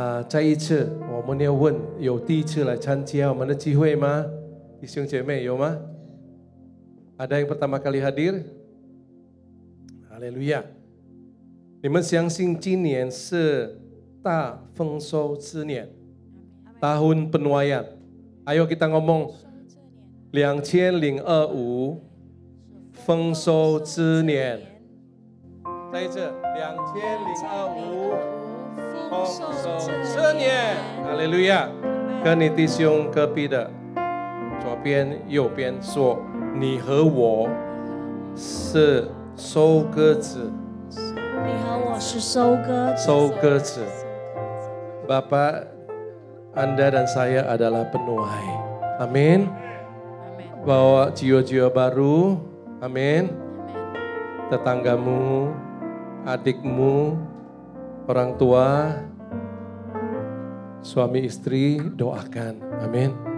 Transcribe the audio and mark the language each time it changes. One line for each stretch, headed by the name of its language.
Chinese: 再一次我们要问有第一次来参加我们的聚会吗？弟兄姐妹有吗？
Indonesian: Ada yang pertama kali hadir?
Chinese: Haleluya！你们相信今年是大丰收之年
Indonesian: tahun penuaian. Ayo kita ngomong 2025
Chinese: 丰收之年。再一次2025丰收之年。哈利路亚！跟你弟兄隔壁的左边右边说，你和我是收割子。你和我是收割子。收割子。
Indonesian: Bapak, Anda dan saya adalah penuai. Amin. Bawa jiwa-jiwa baru, amin. Tetanggamu, adikmu, orang tua, suami istri doakan, amin.